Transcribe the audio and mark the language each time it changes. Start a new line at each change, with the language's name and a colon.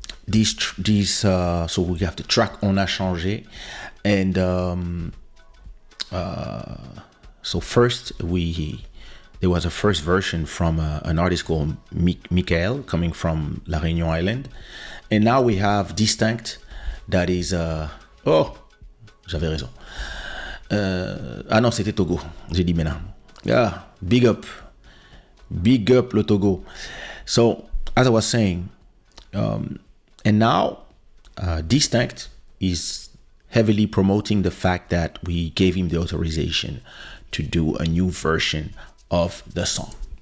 English: So we have the track On a changé, and so first there was a first version from an artist called Michael coming from La Réunion Island, and now we have Distinct that is j'avais raison.
French: Ah non, c'était Togo, j'ai dit maintenant.
English: Yeah, big up le Togo. So as I was saying, and now Distinct is heavily promoting the fact that we gave him the authorization to do a new version of the song.